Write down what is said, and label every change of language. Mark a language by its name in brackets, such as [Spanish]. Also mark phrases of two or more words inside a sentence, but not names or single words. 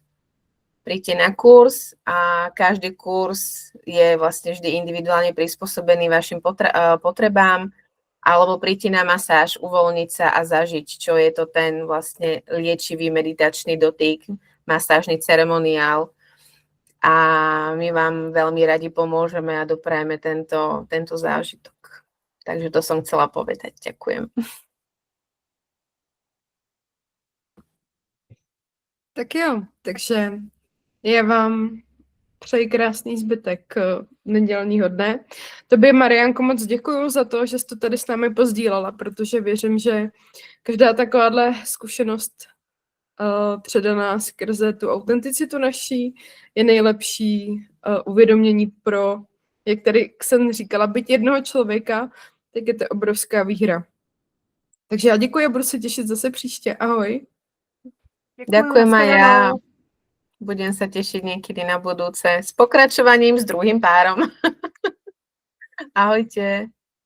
[Slovak] Príďte na kurz a každý kurz je vlastne vždy individuálne prispôsobený vašim potrebám, alebo príďte na masáž, uvoľniť sa a zažiť, čo je to ten vlastne liečivý meditačný dotyk, masážny ceremoniál. A my vám veľmi radi pomôžeme a doprajeme tento zážitok. Takže to som chcela povedať. Ďakujem. [Czech] Tak jo, takže já vám přeji krásný zbytek nedělního dne. Tobě, Mariánko, moc děkuju za to, že jsi to tady s námi pozdílela, protože věřím, že každá takováhle zkušenost předaná skrze tu autenticitu naší je nejlepší uvědomění pro, jak tady Ksen říkala, byť jednoho člověka, tak je to obrovská výhra. Takže já děkuji a budu se těšit zase příště. Ahoj. [Slovak] Ďakujem aj ja. Budem sa tešiť niekedy na budúce s pokračovaním s druhým párom. Ahojte.